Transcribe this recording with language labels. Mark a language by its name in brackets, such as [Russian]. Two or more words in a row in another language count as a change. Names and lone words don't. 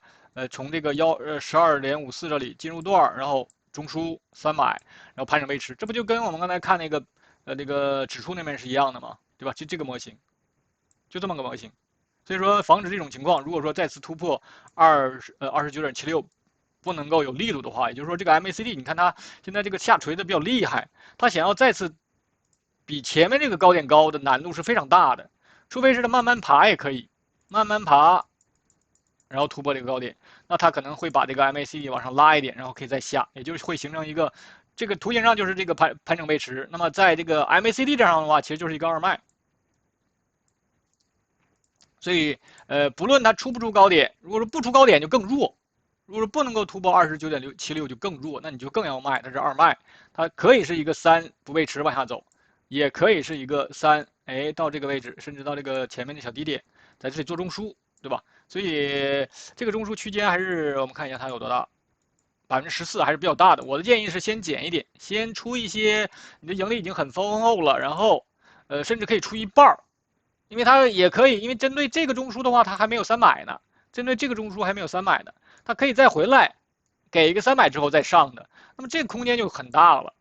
[Chinese] 從這個12.54這裡進入段，然後中樞3買，然後盤整維持，這不就跟我們剛才看那個那個指數那邊是一樣的嗎？對吧？就這個模型，就這麼個模型。所以說防止這種情況，如果說再次突破29.76，不能夠有力度的話，也就是說這個 MACD，你看它現在這個下垂的比較厲害，它想要再次比前面這個高點高的難度是非常大的，除非是它慢慢爬也可以，慢慢爬。然後突破這個高點，那它可能會把這個 MACD 往上拉一點，然後可以再下，也就是會形成一個，這個圖形上就是這個盤整維持。那麼在這個 MACD 這上的話，其實就是一個二賣。所以不論它出不出高點，如果说不出高點就更弱，如果說不能夠突破29.76就更弱，那你就更要賣，它是二賣。它可以是一個3不維持往下走，也可以是一個3，哎，到這個位置，甚至到這個前面的小低點，在這裡做中樞，對吧？所以這個中樞區間還是我們看一下它有多大，14%還是比較大的。我的建議是先減一點，先出一些，你的盈利已經很豐厚了，然後甚至可以出一半，因為它也可以，因為針對這個中樞的話，它還沒有3買呢，針對這個中樞還沒有3買呢，它可以再回來給一個3買之後再上的，那麼這個空間就很大了。